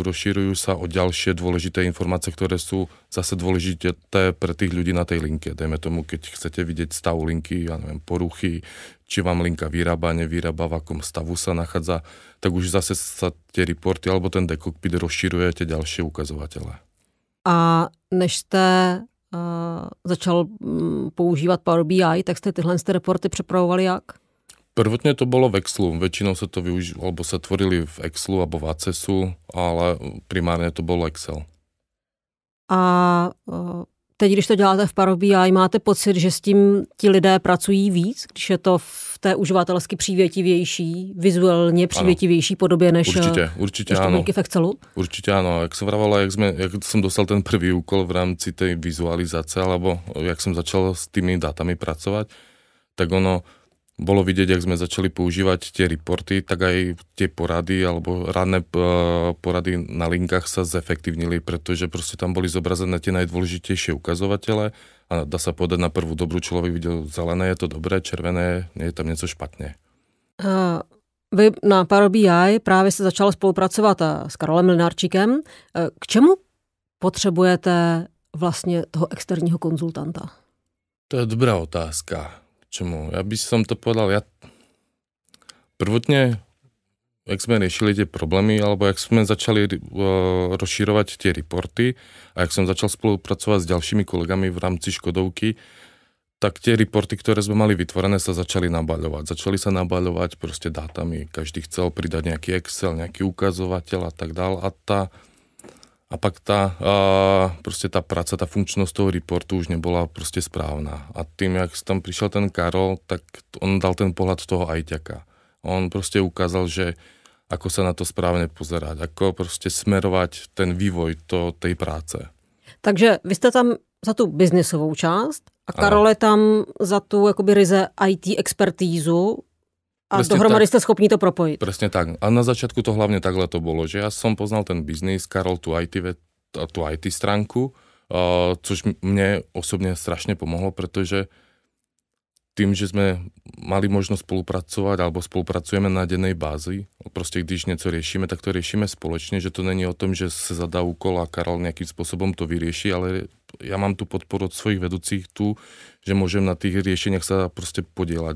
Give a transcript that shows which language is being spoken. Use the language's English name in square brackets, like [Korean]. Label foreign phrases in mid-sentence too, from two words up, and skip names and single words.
[Slovak] Rozširujú sa o ďalšie dôležité informácie, ktoré sú zase dôležité pre tých ľudí na tej linke. Dajme tomu, keď chcete vidieť stav linky, ja neviem, poruchy, či vám linka vyrába, nevyrába, v akom stavu sa nachádza, tak už zase sa tie reporty alebo ten dekokpit rozširuje tie ďalšie ukazovatele. [Czech] A než jste začal používat Power BI, tak jste tyhle reporty připravovali jak? [Slovak] Prvotne to bolo v Excelu. Väčšinou sa to využilo, alebo sa tvorili v Excelu alebo v Accessu, ale primárne to bolo Excel. [Czech] A teď, když to děláte v Power BI, máte pocit, že s tím ti lidé pracují víc, když je to v té uživatelsky přívětivější, vizuálně přívětivější podobě než podmínky v Excelu? [Slovak] Určite áno. Jak som vravala, jak som dostal ten prvý úkol v rámci tej vizualizácie, alebo jak som začal s tými dátami pracovať, tak ono bolo vidieť, jak sme začali používať tie reporty, tak aj tie porady alebo ranné porady na linkách sa zefektívnili, pretože proste tam boli zobrazené tie najdôležitejšie ukazovatele a dá sa povedať na prvú dobrú, človek videl zelené, je to dobré, červené, nie je tam [Czech] něco špatně. Vy na Power BI právě se začal spolupracovat s Karolem Mlynárčíkem. K čemu potřebujete vlastně toho externího konzultanta? To je dobrá otázka. Čemu? [Slovak] Ja by som to povedal, prvotne, jak sme riešili tie problémy, alebo jak sme začali rozširovať tie reporty a jak som začal spolupracovať s ďalšími kolegami v rámci Škodovky, tak tie reporty, ktoré sme mali vytvorené, sa začali nabaľovať. Začali sa nabaľovať proste dátami. Každý chcel pridať nejaký Excel, nejaký ukazovateľ a tak dál. A pak tá práca, tá funkčnosť toho reportu už nebola proste správna. A tým, jak tam prišiel ten Karol, tak on dal ten pohľad toho ajťaka. On proste ukázal, že ako sa na to správne pozerať, ako proste smerovať ten vývoj tej práce. [Czech] Takže vy jste tam za tu biznisovou část a Karol je tam za tu jakoby ryze IT expertízu. A presne dohromady ste schopní to propojit. [Slovak] Presne tak. A na začiatku to hlavne takhle to bolo, že ja som poznal ten biznis, Karol tú IT stránku, což mne osobne strašne pomohlo, pretože tým, že sme mali možnosť spolupracovať alebo spolupracujeme na dennej bázi, proste když niečo riešime, tak to riešime spoločne, že to není o tom, že sa zadá úkol a Karol nejakým spôsobom to vyrieši, ale ja mám tu podporu od svojich vedúcich tu, že môžem na tých riešeniach sa proste podielať.